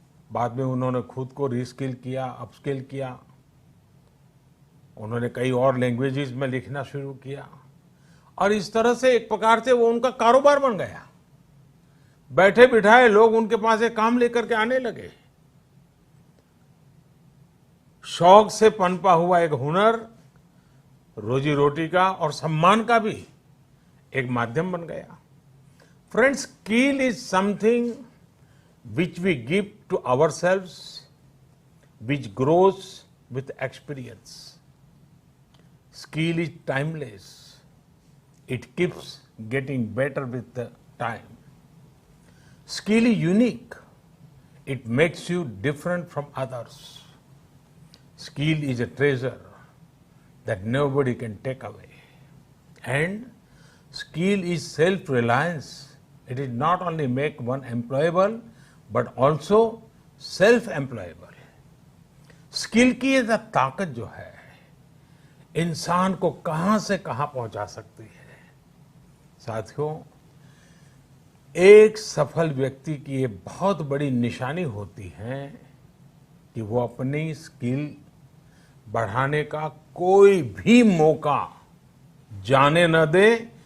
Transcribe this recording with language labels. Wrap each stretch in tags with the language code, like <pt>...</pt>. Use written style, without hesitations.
<hi>बाद में उन्होंने खुद को रिस्किल किया, अपस्किल किया। उन्होंने कई और लैंग्वेजेस में लिखना शुरू किया और इस तरह से एक प्रकार से वो उनका कारोबार बन गया। बैठे बिठाए लोग उनके पास एक काम लेकर के आने लगे। शौक से पनपा हुआ एक हुनर रोजी रोटी का और सम्मान का भी एक माध्यम बन गया।</hi> <en>Friends, skill is something which we give to ourselves, which grows with experience. Skill is timeless. It keeps getting better with the time. Skill is unique. It makes you different from others. Skill is a treasure that nobody can take away. And skill is self-reliance. It is not only make one employable, but also self-employable.</en> <hi>Skill की ये ताकत जो है इंसान को कहां से कहां पहुंचा सकती है। साथियों, एक सफल व्यक्ति की ये बहुत बड़ी निशानी होती है कि वो अपनी स्किल बढ़ाने का कोई भी मौका जाने न दे।</hi>